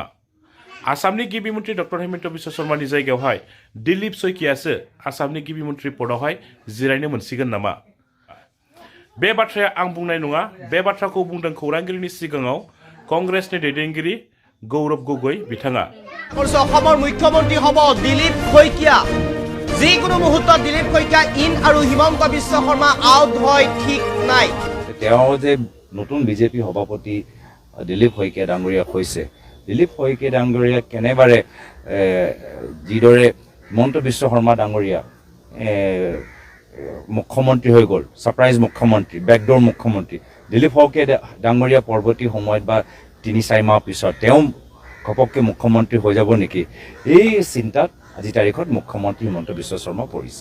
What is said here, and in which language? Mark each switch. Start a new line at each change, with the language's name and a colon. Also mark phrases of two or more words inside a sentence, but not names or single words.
Bodo: आसामनि गिबि मन्थ्रि डक्टर हेमन्त बिश्व शर्मानि जायगायावहाय दिलीप शइकियासो आसामनि गिबि मन्थ्रि पदआवहाय जिरायनो मोनसिगोन नामा? बे बाथ्राया आं बुंनाय नङा। बे बाथ्राखौ बुंदों खौरांगिरिनि सिगाङाव कंग्रेसनि दैदेनगिरि गौरव गगৈ बिथाङा।
Assamese: অসমৰ মুখ্যমন্ত্ৰী হ'ব দিলীপ শইকীয়া। যিকোনো মুহূৰ্তত দিলীপ শইকীয়া ইন আৰু হিমন্ত বিশ্ব শৰ্মা আউট হয় ঠিক নাই। তেওঁ যে নতুন বিজেপি সভাপতি দিলীপ শইকীয়া ডাঙৰীয়া হৈছে, দিলীপ শইকীয়া ডাঙৰীয়া কেনেবাৰে যিদৰে হিমন্ত বিশ্ব শৰ্মা ডাঙৰীয়া মুখ্যমন্ত্ৰী হৈ গ'ল, ছাৰপ্ৰাইজ মুখ্যমন্ত্ৰী, বেকডোৰ মুখ্যমন্ত্ৰী, দিলীপ শইকীয়া ডাঙৰীয়া পৰৱৰ্তী সময়ত বা ৩-৪ মাহ পিছত তেওঁ ঘপককৈ মুখ্যমন্ত্ৰী হৈ যাব নেকি, এই চিন্তাত আজি তাৰিখত মুখ্যমন্ত্ৰী হিমন্ত বিশ্ব শৰ্মা পৰিছে।